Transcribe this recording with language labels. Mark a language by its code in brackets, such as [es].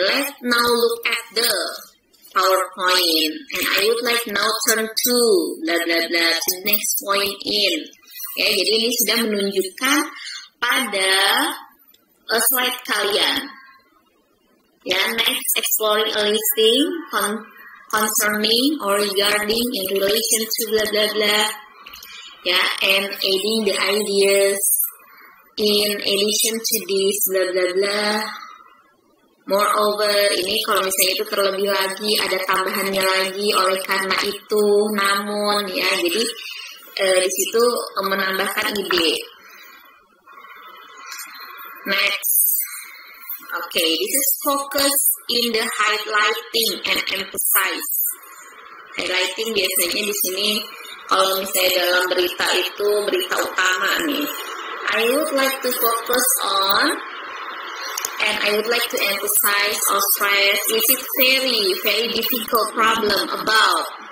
[en] Let's now look at the PowerPoint, and I would like now turn to blah blah blah to the next point in. [id] Ya, jadi ini sudah menunjukkan pada slide kalian. [en] Ya, next exploring a listing concerning or regarding in relation to blah blah blah. Ya, and adding the ideas in addition to this blah blah blah. [id] Moreover, ini kalau misalnya itu terlebih lagi ada tambahannya lagi oleh karena itu, namun, ya, jadi di situ menambahkan ide. [en] Next, okay, this is focus in the highlighting and emphasize. [id] Highlighting biasanya di sini kalau misalnya dalam berita itu berita utama nih. [en] I would like to focus on and I would like to emphasize or stress is it very difficult problem about.